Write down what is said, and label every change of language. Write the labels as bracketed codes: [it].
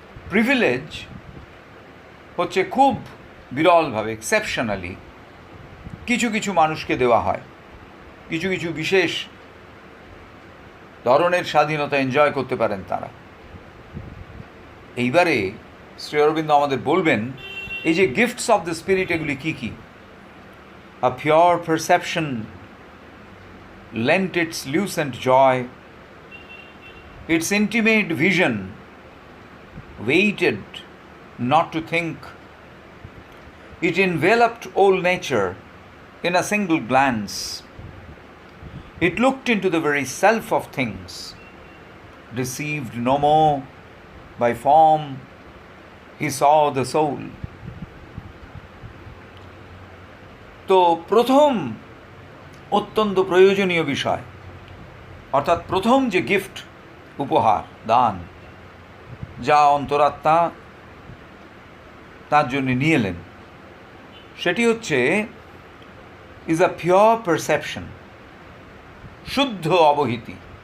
[bn] Privilege হচ্ছে খুব বিরলভাবে, exceptionally কিছু কিছু মানুষকে দেওয়া হয়, কিছু কিছু বিশেষ ধরনের স্বাধীনতা এনজয় করতে পারেন তারা। এইবারে শ্রী অরবিন্দ আমাদের বলবেন এই যে [en] gifts of the spirit [bn] এগুলি কী কী। [en] A pure perception lent its lucent joy, its intimate vision waited not to think, it enveloped all nature in a single glance, it looked into the very self of things, deceived no more by form, he saw the soul. [bn] তো প্রথম অত্যন্ত প্রয়োজনীয় বিষয়, অর্থাৎ প্রথম যে gift, উপহার, দান যা অন্তরাত্মা তার জন্য নিয়ে এলেন, সেটি হচ্ছে [en] is a pure perception, [bn] শুদ্ধ অবহিতি।